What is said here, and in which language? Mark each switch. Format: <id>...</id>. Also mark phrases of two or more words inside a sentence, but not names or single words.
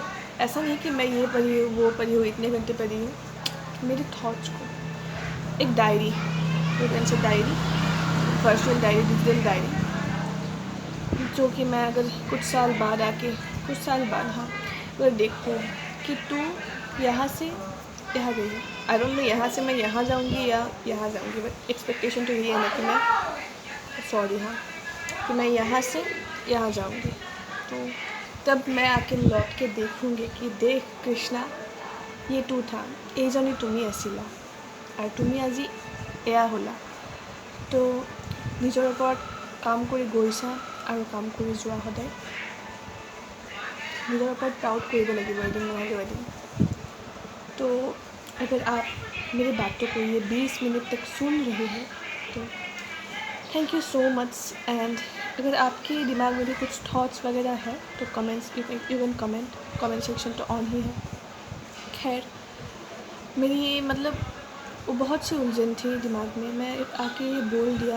<hi>ऐसा नहीं कि मैं ये पढ़ी हूँ, वो पढ़ी हूँ, इतने घंटे पढ़ी हूँ, मेरे थॉट्स को एक</hi> <en>diary, diary, virtual diary, digital diary,</en> <hi>जो कि मैं अगर कुछ साल बाद हाँ, अगर देखूँ कि तू यहाँ से यहाँ गई,</hi> <en>I don't know</en> <hi>यहाँ से मैं यहाँ जाऊँगी या यहाँ जाऊँगी,</hi> <en>but expectation</en> <hi>तो यही है ना कि मैं यहाँ से यहाँ जाऊँगी। तो तब मैं आके लौट के देखूँगी कि देख कृष्णा, ये तू था,</hi> <as>এই জন্যই তুমি আছিলা আর তুমি আজি এয়া হ'লা। তো নিজৰ ওপৰত কাম কৰি গৈছা আৰু কাম কৰি যোৱা সদায়, নিজৰ ওপৰত प्राउड কৰিব লাগিব এদিন নহ'লেও এদিন।</as> <hi>तो अगर आप मेरी बातों को ये 20 मिनट तक सुन रहे हैं तो</hi> <en>thank you so much.</en> <hi>एंड अगर आपके दिमाग में भी कुछ थॉट्स वगैरह है तो कमेंट्स,</hi> <en>you can comment section</en> <hi>तो ऑन ही है। खैर, मेरी मतलब वो बहुत सी उलझन थी दिमाग में, मैं आके ये बोल दिया।</hi>